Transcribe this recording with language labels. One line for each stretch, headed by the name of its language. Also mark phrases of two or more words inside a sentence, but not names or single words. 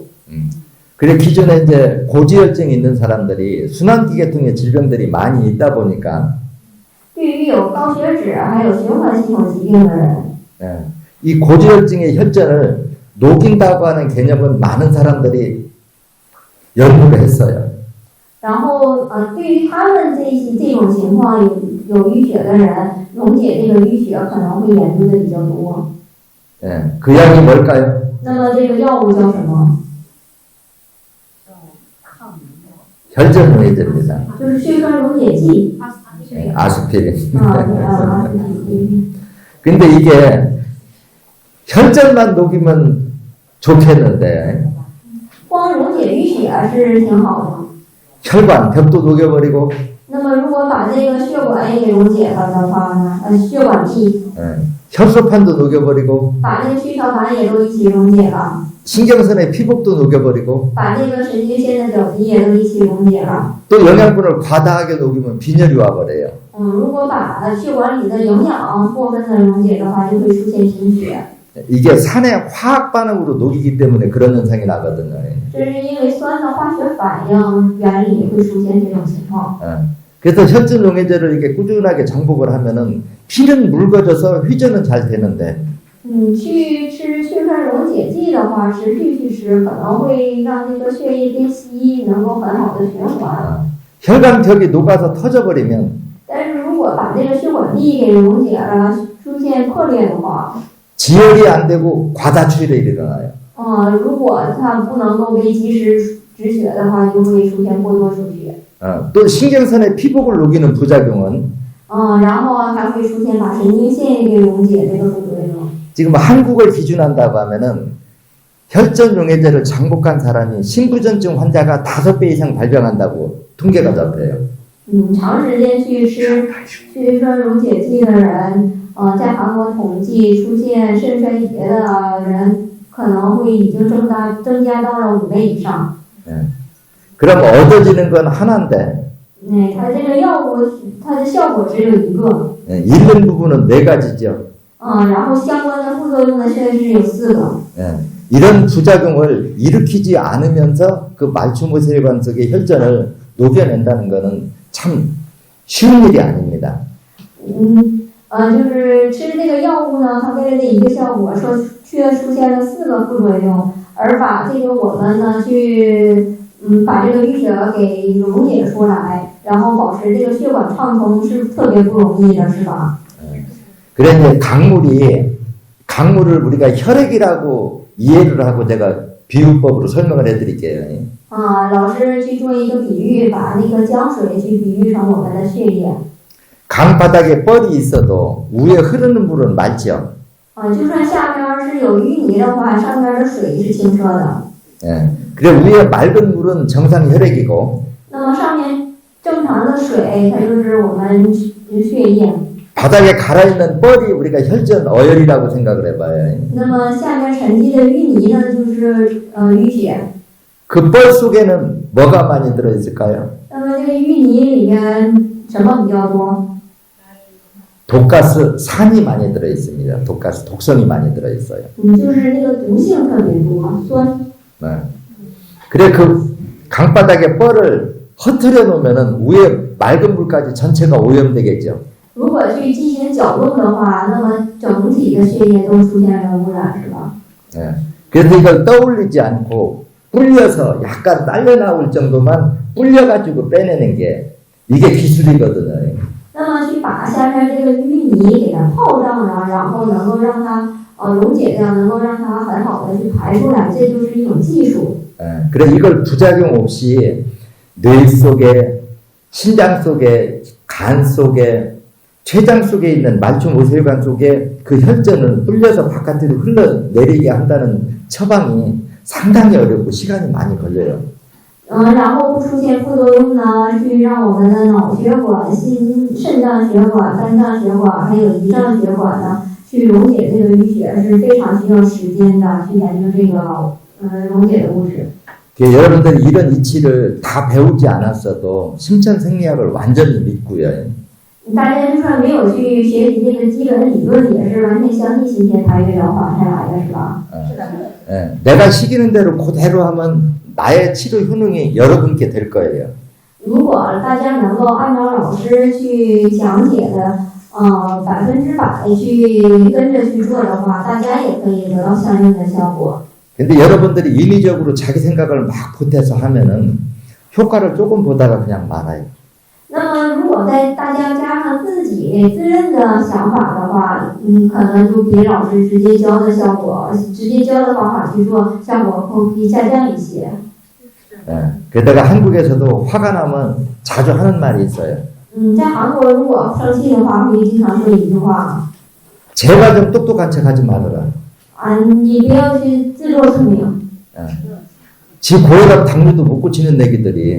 Korean: 그래 기존에 이제 고지혈증이 있는 사람들이 순환기계통의 질병들이 많이 있다 보니까
Chinese: 对于有高血脂还有循环系统疾病的人，
Korean: 이 고지혈증의 혈전을 녹인다고 하는 개념은 많은 사람들이 연구를 했어요.
Chinese: 然后对于他们这种情况有淤血的人，溶解这个淤血可能会研究的比较多。
Korean: 예, 그 약이 뭘까요?
Chinese: 那么这个药物叫什么？
Korean: 혈전용해제입니다.
Chinese: 就是血栓溶解剂。
Korean: 예, 아스피린. 啊， 근데 이게 혈전만 녹이면 좋겠는데
Chinese: 光溶解淤血是挺好的。
Korean: 혈관 벽도 녹여버리고
Chinese: 那么如果把这个血管也给溶解了的话呢，血管壁
Korean: 예, 혈소판도 녹여버리고
Chinese: 把那个血小板也都一起溶解了，
Korean: 신경선의 피복도 녹여버리고
Chinese: 把这个神经线的表皮也都一起溶解了。
Korean: 또 영양분을 과다하게 녹이면 빈혈이 와버려요.
Chinese: 如果把血管里的营养过分的溶解的话，就会出现贫血。
Korean: 이게 산의 화학 반응으로 녹이기 때문에 그런 현상이 나거든요.
Chinese: 这是因为酸的化学反应原理会出现这种情况。
Korean: 그래서 혈전용해제를 이렇게 꾸준하게 정복을 하면은 피는 묽어져서 회전은 잘 되는데
Chinese: 去吃血栓溶解剂的话，持续去吃可能会让那个血液变稀，能够很好的循环。
Korean: 혈관벽이 녹아서 터져버리면
Chinese: 但是如果把这个血管壁给溶解了，出现破裂的话，
Korean: 지혈이 안 되고 과다출혈이 일어나요.
Chinese: 如果它不能够被及时止血的话，就会出现过多出血。
Korean: 또 신경선의 피복을 녹이는 부작용은
Chinese: 然后还会出现把神经线给溶解这个副作用。
Korean: 지금 한국을 기준한다고 하면은 혈전용해제를 정복한 사람이 신부전증 환자가 5배 이상 발병한다고 통계가 잡혀요.
Chinese: 长时间去吃血栓溶解剂的人，在韩国统计出现肾衰竭的人可能会已经增加到了5倍以上。
Korean: 그럼 얻어지는 건 하나인데
Chinese: 它这个药物它的效果只有一个，
Korean: 잃는 부분은 4가지죠.
Chinese: 然后相关的副作用呢，现在是有4个。
Korean: 이런 부작용을 일으키지 않으면서 그 말초모세혈관 속의 혈전을 녹여낸다는 것은 참 쉬운 일이 아닙니다.
Chinese: 就是吃这个药物呢，它为了这一个效果，却出现了4个副作用，而把这个我们呢去把这个淤血给溶解出来，然后保持这个血管畅通是特别不容易的，是吧？
Korean: 그래 이제 강물을 우리가 혈액이라고 이해를 하고 제가 비유법으로 설명을 해드릴게요.
Chinese: 老师去做一个比喻，把那个江水去比喻成我们的血液。
Korean: 강 바닥에 뻘이 있어도 위에 흐르는 물은 맑죠.
Chinese: 就算下面是有淤泥的话，上面的水是清澈的。
Korean: 그래 위에 맑은 물은 정상 혈액이고
Chinese: 那么上面正常的水，它就是我们血液。
Korean: 바닥에 갈아있는 뻘이 우리가 혈전 어혈이라고 생각을 해봐요.
Chinese: 那么下面沉积的淤泥呢，就是淤血。
Korean: 그 뻘 속에는 뭐가 많이 들어있을까요?
Chinese: 那么这个淤泥里面什么比较多？
Korean: 독가스, 산이 많이 들어있습니다. 독가스, 독성이 많이 들어있어요.
Chinese: 就是那个毒性特别多，酸。
Korean: 그래 그 강바닥에 뻘을 허트려 놓으면은 위에 맑은 물까지 전체가 오염되겠죠.
Chinese: 如果去进行搅动的话，那么整体的血液都出现了污染，是吧？
Korean: 그래서 이걸 떠올리지 않고 불려서 약간 딸려 나올 정도만 불려가지고 빼내는 게 이게 기술이거든요.
Chinese: 那么去把下面这个淤泥给它泡胀了，然后能够让它溶解掉，能够让它很好的去排出来，这就是一种技术。
Korean: 그래 이걸 부작용 없이 뇌 속에, 신장 속에, 간 속에, 췌장 속에 있는 말초모세혈관 속에 그 혈전을 불려서 바깥으로 흘러내리게 한다는 처방이 상당히 어렵고 시간이 많이 걸려요.
Chinese: 然后不出现副作用呢，去让我们的脑血管、肾脏血管、肝脏血管还有胰脏血管呢，去溶解这个淤血是非常需要时间的，去研究这个溶解的物质。
Korean: 여러분들이 이런 이치를 다 배우지 않았어도 심천생리학을 완전히 믿고요.
Chinese: 大家就算没有去学习这个基本理论，也是完全相信新陈代谢疗法才来的，是吧？
Korean: 내가 시키는 대로 그대로 하면 나의 치료 효능이 여러분께 될 거예요.
Chinese: 如果大家能够按照老师去讲解的，100%去跟着去做的话，大家也可以得到相应的效果。
Korean: 근데 여러분들이 인위적으로 자기 생각을 막 보태서 하면은 효과를 조금 보다가 그냥 말아요.
Chinese: 那么，如果再大家加上自己自认的想法的话，可能就比老师直接教的效果，直接教的方法去做，效果会下降一些。
Korean: 예. 게다가 한국에서도 화가 나면 자주 하는 말이 있어요.
Chinese: 在韩国如果生气的话，会经常说一句话，
Korean: 제가 좀 똑똑한 척 하지 말아라.
Chinese: 你不要去自作聪明。
Korean: 예. 지 고혈압 당뇨도 못 고치는 애기들이